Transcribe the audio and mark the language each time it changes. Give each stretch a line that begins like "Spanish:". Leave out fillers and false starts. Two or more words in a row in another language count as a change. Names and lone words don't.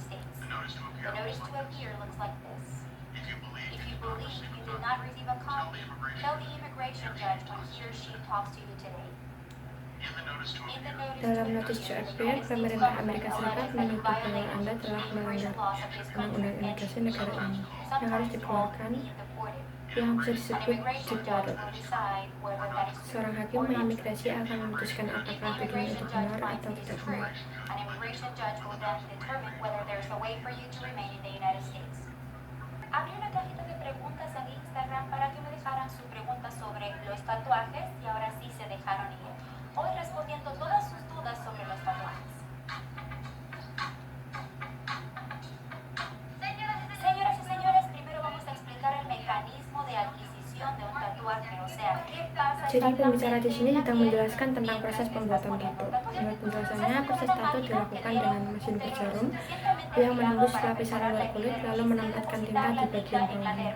Indonesian: Dalam notis JPL, pemerintah Amerika Serikat menuduh bahwa Anda telah melanggar undang-undang imigrasi negara ini yang harus dikeluarkan, yang bisa disebut deported. Seorang hakim imigrasi akan memutuskan apakah tuduhan itu benar atau tidak benar.
Spanish: Abrí una cajita de preguntas en Instagram para que me dejaran sus preguntas sobre los tatuajes y ahora sí se dejaron ir. Hoy respondiendo todas sus dudas sobre los tatuajes. Señoras y señores, primero vamos a explicar el mecanismo de adquisición de un tatuaje, o sea, qué pasa.
Indonesian: Jadi pembicara di sini sedang menjelaskan tentang proses pembuatan tato. Menurut penjelasannya, proses tato dilakukan dengan mesin berjarum yang menembus lapisan luar kulit lalu menempatkan tinta di bagian bawahnya.